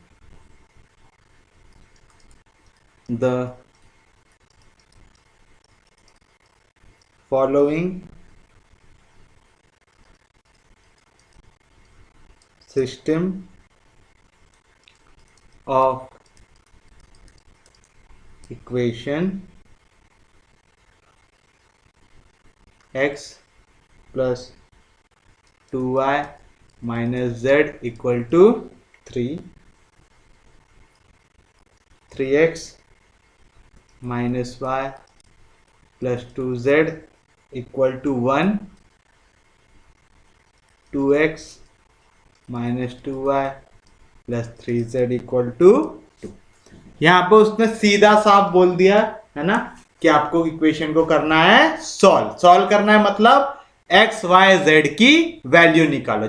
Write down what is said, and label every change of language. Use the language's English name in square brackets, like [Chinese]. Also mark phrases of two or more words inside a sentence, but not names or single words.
[English] the following system of equation x plus 2y minus z equal to 3, 3x minus y plus 2z equal to 1, 2x minus 2y plus 3z equal to 2. [Hindi] यहाँ पे उसने सीधा साफ बोल दिया है ना कि आपको इक्वेशन को करना है सॉल्व करना है, मतलब [English] x y z [Hindi] की वैल्यू निकालो।